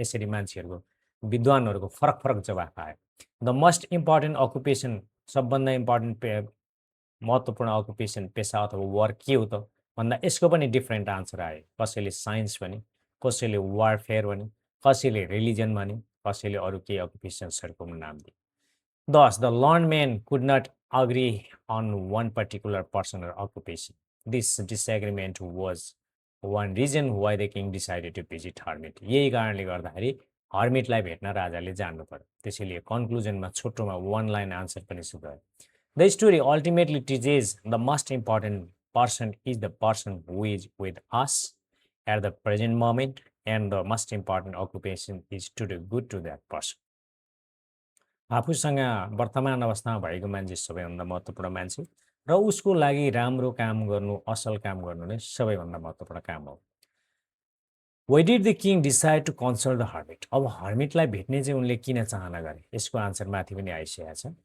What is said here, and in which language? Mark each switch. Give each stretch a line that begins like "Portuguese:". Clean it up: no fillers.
Nepali: यसरी मान्छेहरूको विद्वानहरूको फरक फरक जवाफ आयो। द मोस्ट इम्पोर्टेन्ट अकुपेसन, सबभन्दा इम्पोर्टेन्ट महत्त्वपूर्ण अकुपेसन, पेसा अथवा वर्क के हो त भन्दा यसको पनि डिफ्रेन्ट आन्सर आयो। कसैले साइन्स भने, कसैले वारफेयर भने, कसैले रिलिजन भने, कसैले अरू केही अकुपेसन्सहरूको नाम दिए।
English: Thus, the learned man could not agree on one particular person or occupation. This disagreement was one reason why the king decided to visit hermit.
Nepali: यही कारणले गर्दाखेरि हर्मिटलाई भेट्न राजाले जानु पर्यो। त्यसैले कन्क्लुजनमा छोटोमा one line आन्सर पनि सुधायो।
English: The story ultimately teaches the most important person is the person who is with us at the present moment, and the most important occupation is to do good to that person.
Nepali: आफूसँग वर्तमान अवस्थामा भएको मान्छे सबैभन्दा महत्त्वपूर्ण मान्छे र उसको लागि राम्रो काम गर्नु, असल काम गर्नु नै सबैभन्दा महत्त्वपूर्ण काम हो। Why did the king decide to consult the hermit? अब हर्मिटलाई भेट्ने चाहिँ उनले किन चाहना गरे, यसको आन्सर माथि पनि आइसकेको छ।